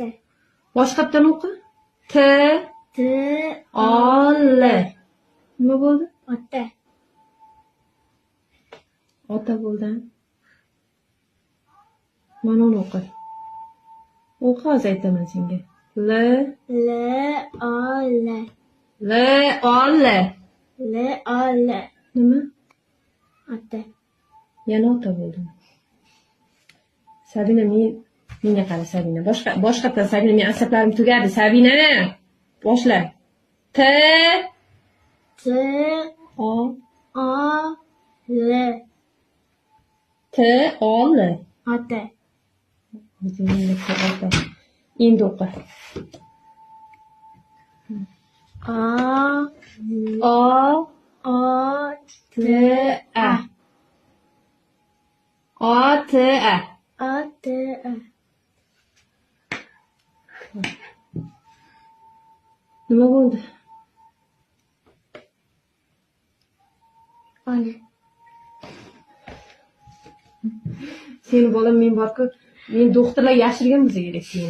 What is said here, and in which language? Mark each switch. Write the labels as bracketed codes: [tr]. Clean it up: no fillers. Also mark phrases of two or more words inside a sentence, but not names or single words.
[uz] Boshqatdan o'qi. T-O-L. Nima bo'ldi? Ota. Ota bo'ldi. Mana uni o'qi. O'qi, hozir aytaman senga. L-O-L. L-O-L. L-O-L. Nima? Ota. Yana ota bo'ldi. Sabina, menga qara Sabina. Boshqatdan Sabina, men asablarim tugadi. Sabina, boshla. T-O-L. T-O-L. Ota. Ota. Endi o'qi. O-T-A. O-T-A. O-T-A. Nima bo'ldi? Ona. Seni bolam, men borku, men doktorlar yashirgan bo'lsa kerak seni.